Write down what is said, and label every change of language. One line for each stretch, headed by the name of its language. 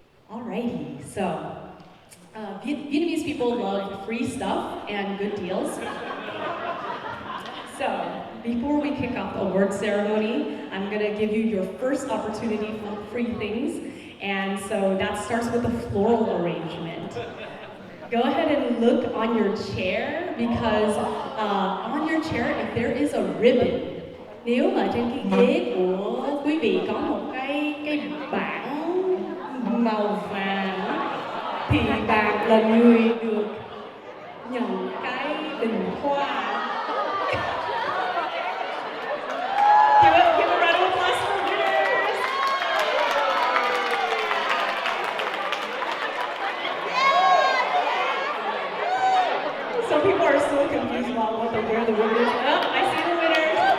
English: Alrighty, so Vietnamese people love free stuff and good deals. So, before we kick off the award ceremony, I'm gonna give you your first opportunity for free things. And so that starts with the floral arrangement. Go ahead and look on your chair because on your chair, if there is a ribbon,
Vietnamese: nếu mà trên cái ghế của quý vị có một cái bảng màu vàng thì bạn là người được nhận cái bình hoa.
English: Give a round of applause for winners! Some people are so confused about where the ribbon is. Oh, I see the winners.